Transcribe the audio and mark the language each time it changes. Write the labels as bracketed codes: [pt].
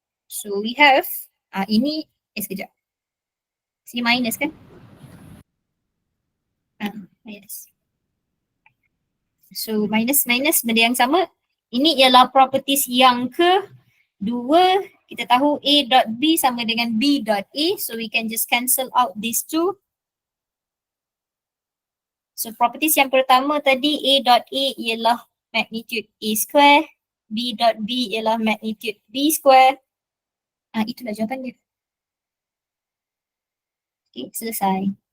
[en] So we have, [ms] ini, sekejap. Sini minus kan? Minus. So minus benda yang sama. Ini ialah properties yang kedua. Kita tahu A dot B sama dengan B dot A. [en] So we can just cancel out these two. [ms] So properties yang pertama tadi A dot A ialah magnitude A square. B dot B ialah magnitude B square. Itulah jawapan dia. Okay, selesai.